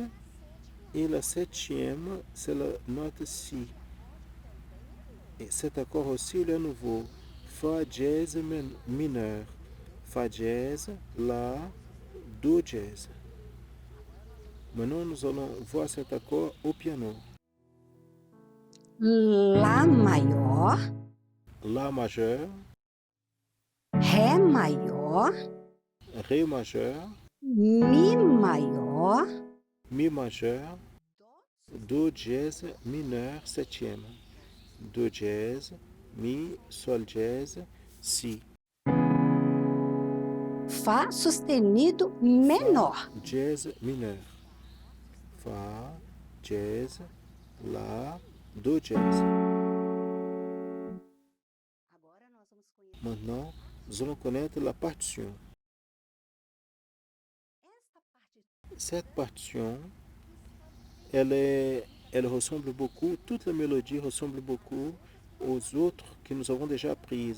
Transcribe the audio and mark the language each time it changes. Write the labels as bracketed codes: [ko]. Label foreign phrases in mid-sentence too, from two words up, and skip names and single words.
[fr] Et la septième, c'est la note Si. Et cet accord aussi il est nouveau. Fa dièse mineur. Fa dièse, La, Do dièse. Maintenant, nous allons voir cet accord au piano. [pt] Lá maior, [fr] La majeur, [pt] Ré maior, [fr] Ré majeur, [pt] Mi maior, [fr] Mi majeur, Do dièse mineur septième. Do dièse, Mi, Sol dièse, Si. [pt] Fá sustenido menor. [fr] Fa dièse mineur. Fa dièse, La, Do dièse. Maintenant, nous allons connaître la partition. Cette partition, elle ressemble beaucoup, toute la mélodie ressemble beaucoup aux autres que nous avons déjà apprises.